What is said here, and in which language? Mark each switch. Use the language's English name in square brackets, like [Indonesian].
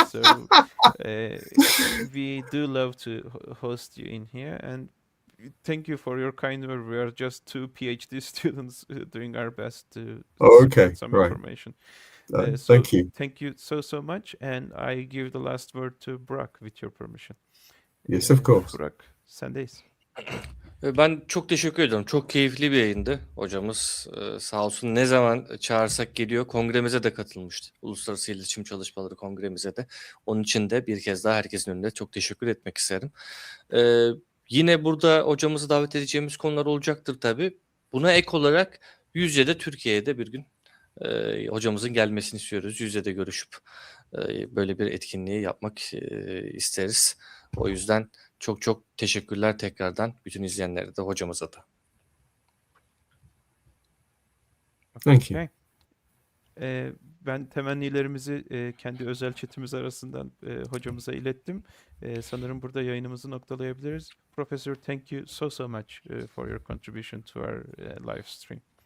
[English] So we do love to host you in here, and thank you for your kind word. We are just two PhD students doing our best to Okay, spread some right. information. Thank you. Thank you so much, and I give the last word to Burak with your permission. Yes, of course. [Turkish] Burak, sendeyiz. Ben çok teşekkür ediyorum. Çok keyifli bir yayındı. Hocamız sağ olsun ne zaman çağırsak geliyor. Kongremize de katılmıştı. Uluslararası İletişim Çalışmaları Kongremize de. Onun için de bir kez daha herkesin önünde çok teşekkür etmek isterim. Yine burada hocamızı davet edeceğimiz konular olacaktır tabii. Buna ek olarak yüz yüze de Türkiye'de bir gün hocamızın gelmesini istiyoruz. Yüz yüze de görüşüp böyle bir etkinliği yapmak isteriz. O yüzden çok çok teşekkürler tekrardan bütün izleyenlere de hocamıza da. [English] Thank you. [Turkish] Ben temennilerimizi kendi özel chatimiz arasından hocamıza ilettim. Sanırım burada yayınımızı noktalayabiliriz. [English] Professor, thank you so much for your contribution to our live stream.